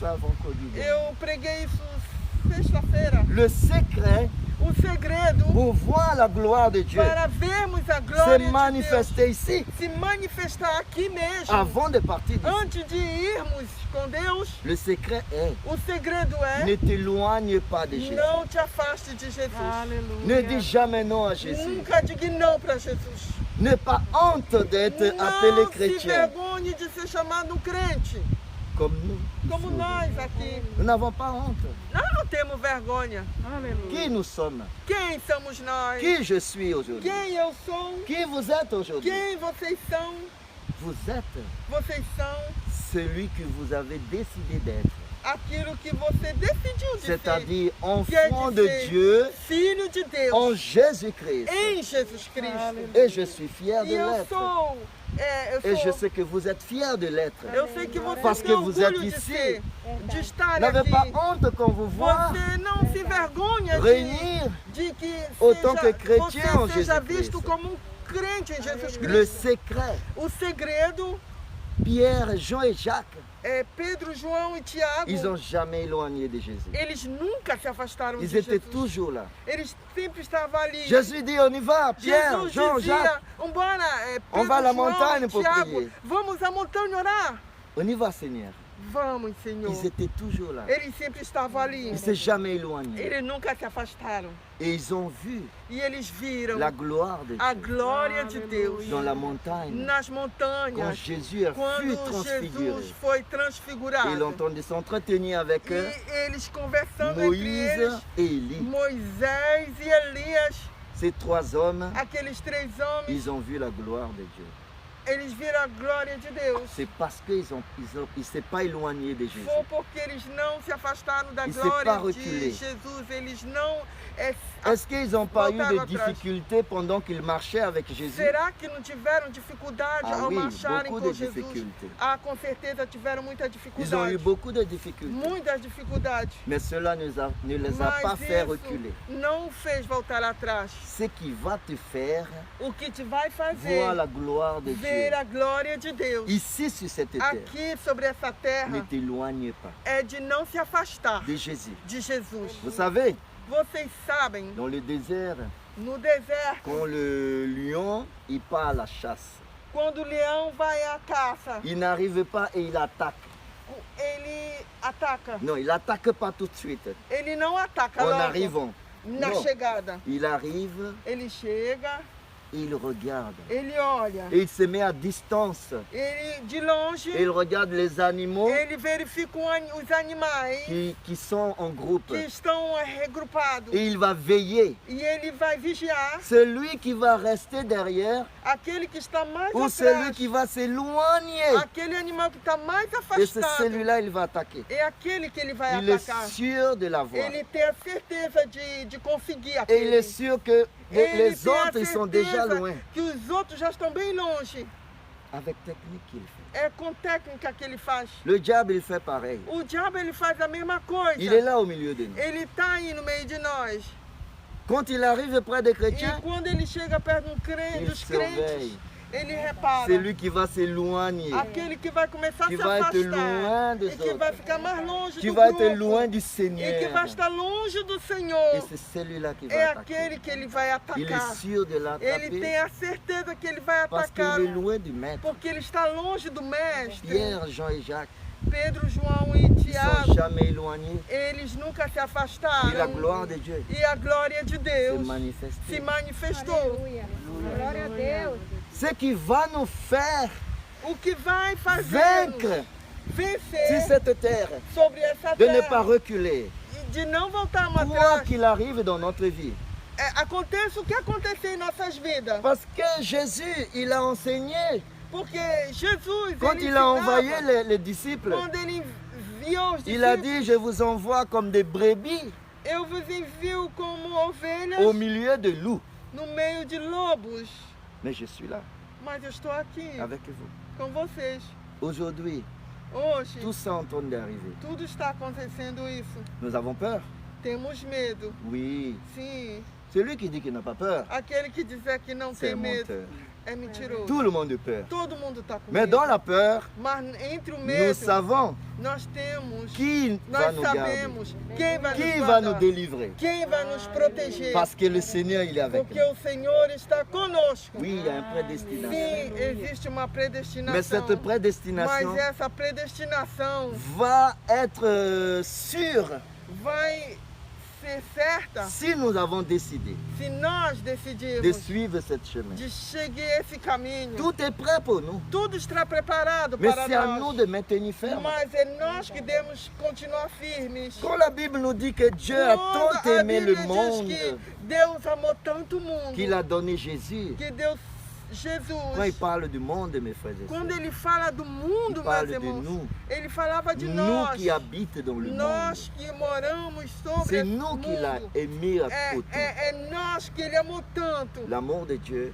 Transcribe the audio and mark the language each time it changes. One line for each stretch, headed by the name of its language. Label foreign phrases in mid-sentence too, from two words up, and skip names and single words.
French: ça avant Covid.
Portuguese: Eu preguei isso sexta-feira.
French: Le secret
Portuguese: O segredo
French: pour voir la gloire de Dieu
Portuguese: para vermos a
French: se
Portuguese: glória de Deus
French: manifester ici
Portuguese: se manifestar aqui mesmo.
French: avant de partir d'ici.
Portuguese: Antes de irmos com Deus,
French: Le secret est
Portuguese: o segredo
French: ne
Portuguese: é
French: t'éloigne pas de Jésus.
Portuguese: não te afaste de Jesus.
French: Ne dis jamais non à Jésus.
Portuguese: Nunca diga não para Jesus.
French: N'aie pas honte d'être appelé
Portuguese: Não se
French: chrétien
Portuguese: vergonhe de ser chamado um crente,
French: comme nous.
Portuguese: como nós aqui.
French: Nous n'avons pas honte.
Portuguese: Nós não temos vergonha.
French: Qui nous sommes?
Portuguese: Quem somos nós?
French: Qui je suis aujourd'hui?
Portuguese: Quem eu sou?
French: Qui vous êtes aujourd'hui?
Portuguese: Quem vocês são?
French: Vous êtes
Portuguese: Vocês são
French: celui que vous avez décidé d'être.
Portuguese: aquilo que você decidiu de ser.
French: c'est-à-dire
Portuguese: Quer
French: enfant de
Portuguese: dizer,
French: Dieu
Portuguese: filho de Deus,
French: en Jésus-Christ.
Portuguese: em Jesus Cristo.
French: Et je suis fier de
Portuguese: E eu
French: l'être.
Portuguese: sou,
French: Et je sais que vous êtes fiers de l'être.
Portuguese: eu sei que você
French: Parce
Portuguese: tem
French: que vous êtes
Portuguese: orgulho de
French: ici.
Portuguese: ser, de estar
French: N'avez
Portuguese: aqui.
French: pas honte quand vous voit
Portuguese: Você não se vergonha
French: réunir
Portuguese: de que
French: autant
Portuguese: seja,
French: que chrétien en
Portuguese: você seja
French: Jésus-Christ.
Portuguese: visto como crente em Jesus
French: le
Portuguese: Cristo.
French: secret.
Portuguese: O segredo
French: Pierre, Jean et Jacques,
Portuguese: é Pedro, João e Tiago.
French: ils n'ont jamais éloigné de Jésus.
Portuguese: Eles nunca se afastaram
French: Ils
Portuguese: de
French: étaient
Portuguese: Jesus.
French: toujours là.
Portuguese: Eles sempre estavam ali.
French: Jésus dit, on y va, Pierre,
Portuguese: Jesus
French: Jean,
Portuguese: dizia,
French: Jacques,
Portuguese: vambora,
French: On
Portuguese: Pedro,
French: va à la
Portuguese: João
French: montagne
Portuguese: e
French: pour
Portuguese: Tiago,
French: prier.
Portuguese: vamos à montanha orar.
French: on y va Seigneur.
Portuguese: Vamos, Senhor.
French: Ils étaient toujours là.
Portuguese: Eles sempre estavam ali.
French: Ils ne s'est jamais éloignés.
Portuguese: Eles nunca se afastaram.
French: Et ils ont vu
Portuguese: E eles viram
French: la gloire de
Portuguese: a
French: Dieu
Portuguese: glória de Deus
French: dans la montagne.
Portuguese: nas
French: Quand
Portuguese: montanhas.
French: Jésus fut
Portuguese: Quando
French: transfiguré,
Portuguese: Jesus foi
French: et il
Portuguese: transfigurado.
French: entendait s'entretenir avec eux,
Portuguese: E eles conversando entre
French: Moïse
Portuguese: eles,
French: et Élie.
Portuguese: Moisés e Elias,
French: Ces trois hommes,
Portuguese: aqueles três homens,
French: ils ont vu la gloire de Dieu.
Portuguese: eles viram a glória de Deus.
French: C'est parce qu'ils ne s'est pas éloignés de Jésus.
Portuguese: Foi porque eles não se afastaram da
French: Ils s'est pas
Portuguese: glória de
French: reculé.
Portuguese: Jesus. Eles não
French: Est-ce qu'ils n'ont pas eu
Portuguese: voltaram
French: de
Portuguese: atrás.
French: difficultés pendant qu'ils marchaient avec Jésus?
Portuguese: Será que não tiveram dificuldade Ah ao
French: oui,
Portuguese: marcharem
French: beaucoup
Portuguese: com
French: de
Portuguese: Jesus?
French: difficultés.
Portuguese: Ah, com certeza tiveram muita
French: Ils ont
Portuguese: dificuldade.
French: eu beaucoup de difficultés.
Portuguese: Muitas dificuldades.
French: Mais cela ne les a pas
Portuguese: Mas
French: fait
Portuguese: isso
French: reculer.
Portuguese: não o fez voltar atrás.
French: Ce qui va te faire
Portuguese: O que te vai fazer
French: voir la gloire de
Portuguese: ver
French: Dieu
Portuguese: a glória de Deus
French: ici sur cette terre.
Portuguese: aqui sobre essa
French: Ne
Portuguese: terra
French: t'éloigne pas
Portuguese: é de não se afastar
French: de Jésus.
Portuguese: de Jesus.
French: Vous savez,
Portuguese: Vocês sabem,
French: dans le désert,
Portuguese: no deserto,
French: quand le lion il part à la chasse,
Portuguese: quando o leão vai à caça,
French: il n'arrive pas et il attaque.
Portuguese: ele ataca.
French: Non, il n'attaque pas tout de suite.
Portuguese: Ele não ataca
French: En
Portuguese: logo
French: arrivant,
Portuguese: na não. chegada.
French: il arrive
Portuguese: Ele chega,
French: et il regarde.
Portuguese: ele olha,
French: Et il se met à distance.
Portuguese: ele de longe,
French: Et il regarde les animaux
Portuguese: ele verifica os animais
French: qui sont en groupe.
Portuguese: que estão regrupados.
French: Et il va veiller.
Portuguese: E ele vai vigiar
French: Celui qui va rester derrière
Portuguese: aquele que está mais
French: ou celui
Portuguese: atrás,
French: qui va s'éloigner.
Portuguese: aquele animal que está mais
French: Et c'est
Portuguese: afastado.
French: celui-là il va attaquer.
Portuguese: É aquele que ele vai
French: Il est
Portuguese: atacar.
French: sûr de l'avoir.
Portuguese: Ele tem a certeza de conseguir
French: Et il est
Portuguese: aquele.
French: sûr que
Portuguese: Ele
French: les
Portuguese: tem a
French: autres ils sont déjà
Portuguese: certeza
French: loin.
Portuguese: que os outros já estão bem longe.
French: Avec technique qu'il fait.
Portuguese: É com técnica que ele faz.
French: Le diable il fait pareil.
Portuguese: O diabo ele faz a mesma coisa.
French: Il est là au milieu de nous.
Portuguese: Ele está aí no meio de nós.
French: Quand il arrive près des
Portuguese: E
French: chrétiens,
Portuguese: quando ele chega perto do crente,
French: il
Portuguese: dos crentes,
French: surveille.
Portuguese: ele repara.
French: C'est lui qui va s'éloigner.
Portuguese: Aquele que vai começar a
French: Qui
Portuguese: se
French: va être
Portuguese: afastar.
French: loin des
Portuguese: E que
French: autres.
Portuguese: vai ficar mais longe
French: Qui
Portuguese: do
French: va
Portuguese: grupo.
French: être loin du
Portuguese: E que
French: Seigneur.
Portuguese: vai estar longe do
French: Et
Portuguese: Senhor.
French: c'est celui-là qui
Portuguese: É
French: va attaquer.
Portuguese: aquele que ele vai
French: Il
Portuguese: atacar.
French: est sûr de
Portuguese: Ele
French: l'attraper
Portuguese: tem a certeza que ele vai
French: parce qu'il
Portuguese: atacar.
French: est loin du maître.
Portuguese: Porque ele está longe do mestre.
French: Pierre, Jean et Jacques,
Portuguese: Pedro, João e
French: ils ne sont
Portuguese: Tiago,
French: jamais éloignés.
Portuguese: eles nunca se
French: Et la
Portuguese: afastaram.
French: gloire de Dieu
Portuguese: E a glória de
French: se
Portuguese: Deus se
French: manifeste.
Portuguese: manifestou. Aleluia. Glória a Deus.
French: Ce qui va nous faire
Portuguese: O que vai fazer
French: vaincre sur
Portuguese: vencer
French: cette terre,
Portuguese: sobre essa
French: de ne pas
Portuguese: terra
French: reculer,
Portuguese: e de não voltarmos
French: quoi
Portuguese: atrás.
French: qu'il arrive dans notre vie.
Portuguese: Aconteça o que acontecer em nossas vidas.
French: Parce que Jésus, il a enseigné,
Portuguese: Porque Jesus,
French: quand
Portuguese: ele
French: il a envoyé
Portuguese: ensinava,
French: les disciples,
Portuguese: quando ele enviou os
French: il a
Portuguese: discípulos,
French: dit, je vous envoie comme des brebis
Portuguese: eu vos envio como ovelhas
French: au milieu de loups.
Portuguese: no meio de lobos.
French: Mais je suis là,
Portuguese: Mas eu estou aqui
French: avec vous.
Portuguese: com vocês.
French: Aujourd'hui,
Portuguese: Hoje,
French: tout ça en train d'arriver.
Portuguese: tudo está acontecendo isso.
French: Nous avons peur?
Portuguese: Temos medo.
French: Oui.
Portuguese: Sim.
French: Celui qui dit qu'il n'a pas peur,
Portuguese: Aquele que dizer que não
French: c'est
Portuguese: tem
French: un
Portuguese: medo
French: menteur.
Portuguese: é mentiroso.
French: Tout le monde a peur.
Portuguese: Todo mundo está com
French: Mais
Portuguese: medo.
French: dans la peur,
Portuguese: Mas entre o
French: nous
Portuguese: medo,
French: savons
Portuguese: nós temos,
French: qui va
Portuguese: nós
French: nous garder,
Portuguese: sabemos quem vai
French: qui
Portuguese: nos
French: va nous
Portuguese: guardar,
French: délivrer.
Portuguese: quem vai nos proteger.
French: Parce que le Seigneur, il est avec
Portuguese: Porque
French: nous.
Portuguese: o Senhor está conosco.
French: Oui, il y a un prédestination.
Portuguese: Sim, existe uma
French: Mais
Portuguese: predestinação.
French: cette prédestination
Portuguese: Mas essa predestinação
French: va être sûre
Portuguese: vai ser certa
French: si nous avons décidé
Portuguese: se nós
French: de
Portuguese: decidirmos
French: suivre ce chemin.
Portuguese: de seguir esse caminho.
French: Tout est prêt pour nous.
Portuguese: Tudo está preparado
French: Mais
Portuguese: para
French: c'est à nous
Portuguese: nós.
French: de maintenir ferme.
Portuguese: Mas é nós que devemos continuar firmes.
French: Quand la Bible nous dit que Dieu a
Portuguese: Quando
French: tant
Portuguese: a
French: aimé le
Portuguese: Bíblia diz
French: monde
Portuguese: que Deus amou tanto o mundo,
French: qu'il a donné Jésus,
Portuguese: que Deus
French: Quand il parle du monde, mes frères et
Portuguese: quando
French: sœurs,
Portuguese: ele fala do
French: il
Portuguese: mundo,
French: parle
Portuguese: meus
French: de
Portuguese: irmãos,
French: nous,
Portuguese: ele falava de
French: nous
Portuguese: nós.
French: qui habitons dans le monde.
Portuguese: Nós que moramos sobre
French: C'est
Portuguese: esse
French: nous qui l'a
Portuguese: mundo.
French: aimé à
Portuguese: É,
French: côté.
Portuguese: é nós que ele amou tanto.
French: L'amour de Dieu,